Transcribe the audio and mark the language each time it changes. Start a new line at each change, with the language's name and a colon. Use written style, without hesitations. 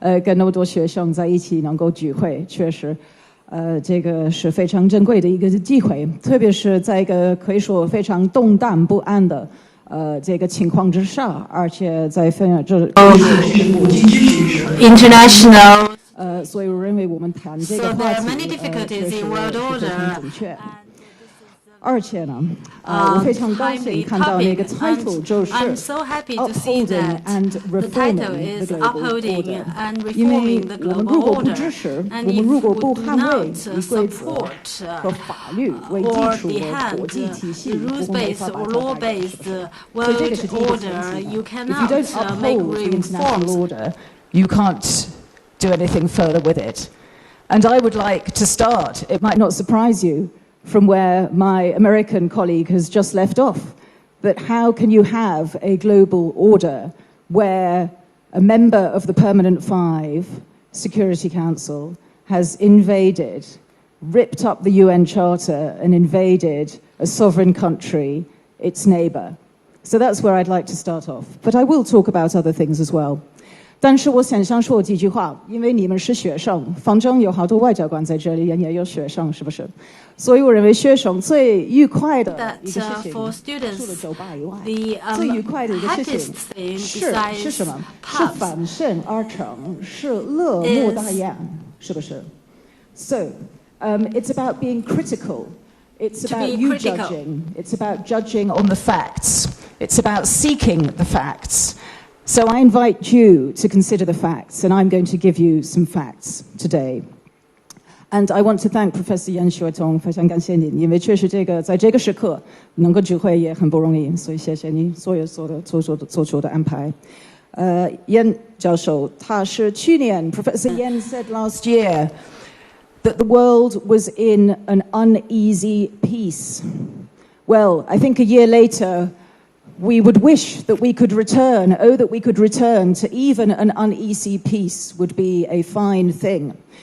Chinese: 跟那么多学生在一起能够聚会，确实，这个是非常珍贵的一个机会，特别是在一个可以说非常动荡不安的。这个情况之下，而且在这
English: international
Chinese: 所以我认为我们谈这个话题，确实是很准确。而且呢，我非常高兴看到那个 title 就是
English: upholding and reforming the global order。
Chinese: 因为我们如果不支持，我们如果不捍卫以规则和法律为基础的国际体系，我们没法把它打开。所以这个是第一个前提。
English: If you don't uphold the international order, you can't do anything further with it. And I would like to start. It might not surprise you. From where my American colleague has just left off, that how can you have a global order where a member of the Permanent Five Security Council has invaded, ripped up the UN Charter and invaded a sovereign country, its neighbour? So that's where I'd like to start off. But I will talk about other things as well.
Chinese: 但是我想想说几句话，因为你们是学生，反正有好多外交官在这里，也有学生，是不是？所以我认为学生最愉快的一个事情，除了酒吧以外，最愉快的一个事情是什么？是反身而成，是乐莫大焉，是不是 ？
English: So, it's about being critical. It's about you judging. It's about judging on the facts. It's about seeking the facts. So I invite you to consider the facts, and I'm going to give you some facts today. And I want to thank Professor Yan Xuetong，
Chinese: 非常感谢您，因为确实在这个时刻能够聚会也很不容易，所以谢谢你所的做出的安排。
English: Yan
Chinese: 教授，他是去年
English: Professor Yan said last year that the world was in an uneasy peace. Well, I think a year later.We would wish that we could return, that we could return to even an uneasy peace would be a fine thing.